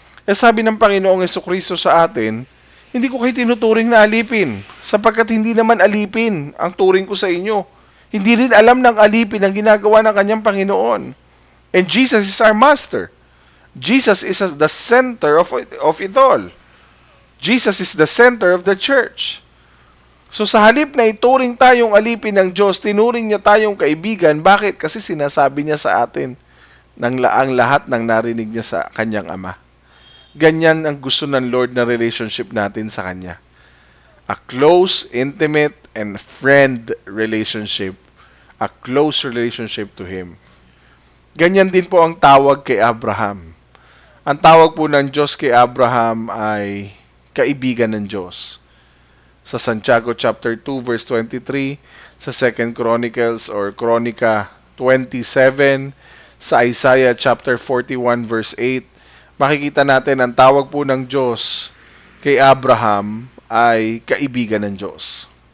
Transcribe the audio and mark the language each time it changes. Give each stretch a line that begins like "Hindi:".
Filipino: Sabi ng Panginoong Jesucristo sa atin, hindi ko kayo tinuturing na alipin, sapagkat hindi naman alipin ang turing ko sa inyo. Hindi rin alam ng alipin ang ginagawa ng kanyang Panginoon.
English: And Jesus is our Master. Jesus is the center of it all. Jesus is the center of the church.
Filipino: So sa halip na ituring tayong alipin ng Diyos, tinuring niya tayong kaibigan. Bakit? Kasi sinasabi niya sa atin ang lahat ng narinig niya sa kanyang Ama. Ganyan ang gusto ng Lord na relationship natin sa Kanya.
English: A close, intimate, and friend relationship. A close relationship to Him.
Filipino: Ganyan din po ang tawag kay Abraham. Ang tawag po ng Diyos kay Abraham ay kaibigan ng Diyos. Sa Santiago chapter 2 verse 23, sa 2 Chronicles or Chronica 27, sa Isaiah chapter 41 verse 8, makikita natin ang tawag po ng Diyos kay Abraham ay kaibigan ng Diyos.